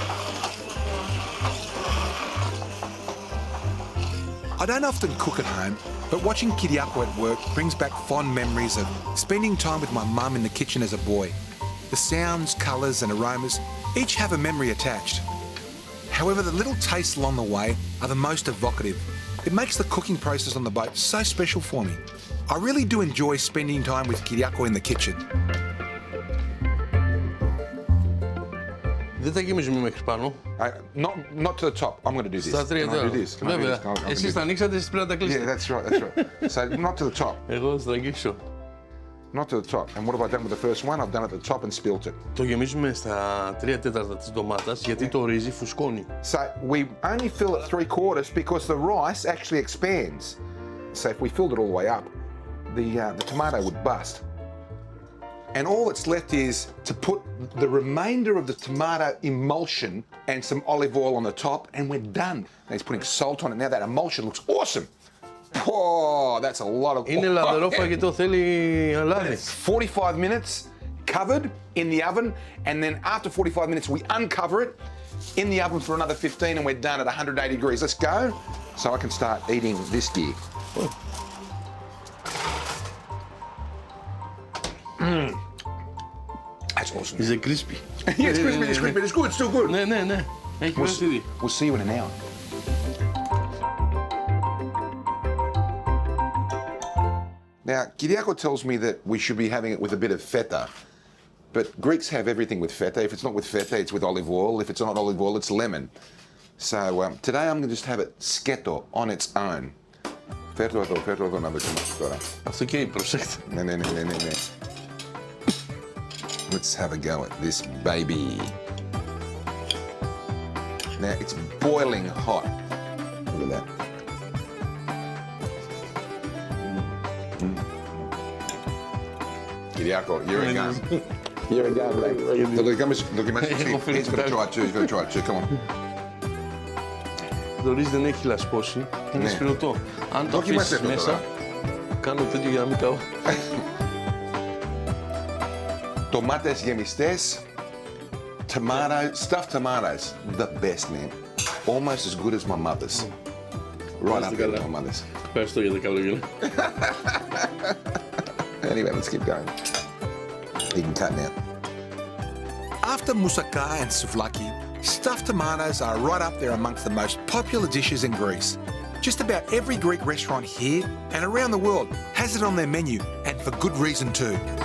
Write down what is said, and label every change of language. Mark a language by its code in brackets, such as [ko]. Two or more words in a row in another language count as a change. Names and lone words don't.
[en] I don't often cook at home, but watching Kyriako at work brings back fond memories of spending time with my mum in the kitchen as a boy. The sounds, colours and aromas each have a memory attached. However, the little tastes along the way are the most evocative. It makes the cooking process on the boat so special for me. I really do enjoy spending time with Kyriako in the kitchen. [el] Δεν θα γεμίζουμε μέχρι πάνω. [en] Not to the top. I'm going to do this. [el] Στα 3 τώρα. Βέβαια. Εσείς τα ανοίξατε, εσείς πρέπει να τα κλείσετε. [en] Yeah, that's right. So not to the top. [el] Εγώ θα τα αγγίξω. [en] Not to the top. And what have I done with the first one? I've done it at the top and spilt it. [el] Το γεμίζουμε στα 3/4 της ντομάτας γιατί το ρύζι φουσκώνει. [en] So we only fill it 3/4 because the rice actually expands. So if we filled it all the way up, the tomato would bust. And all that's left is to put the remainder of the tomato emulsion and some olive oil on the top, and we're done. Now he's putting salt on it. Now that emulsion looks awesome. Oh, that's a lot of... [el] Είναι λαδερό φαγητό, θέλει λάδι. [en] 45 minutes covered in the oven, and then after 45 minutes we uncover it in the oven for another 15, and we're done at 180 degrees. Let's go, so I can start eating this gear. That's awesome. Is it crispy? Yeah, it's crispy, it's crispy, it's good, it's still good. [el] Ναι. Έχει περάσει ήδη. [en] We'll see you in an hour. Now, Kyriako tells me that we should be having it with a bit of feta, but Greeks have everything with feta. If it's not with feta, it's with olive oil. If it's not olive oil, it's lemon. So today I'm going to just have it sketo on its own. [el] Φέρτο εδώ να δοκιμάσω τώρα. Αυτό και προσέξτε. Ναι. [en] Let's have a go at this baby. Now it's boiling hot. Look at that. Kyriako, you're a gun. You're a gun, mate. [el] Το δοκιμάσεις εσύ. [en] He's going to try it too. Come on. [el] το ρύζι δεν έχει λασπώσει. Είναι σπυρωτό. Αν το αφήσεις μέσα, κάνω τέτοιο για να μην καώ. Τομάτες γεμιστές, [en] stuffed tomatoes, the best, man. Almost as good as my mother's. Right up there with my mother's. [el] Ευχαριστώ για τα καλόγια. [en] Anyway, let's keep going. You can cut now. After moussaka and souvlaki, stuffed tomatoes are right up there amongst the most popular dishes in Greece. Just about every Greek restaurant here and around the world has it on their menu, and for good reason too.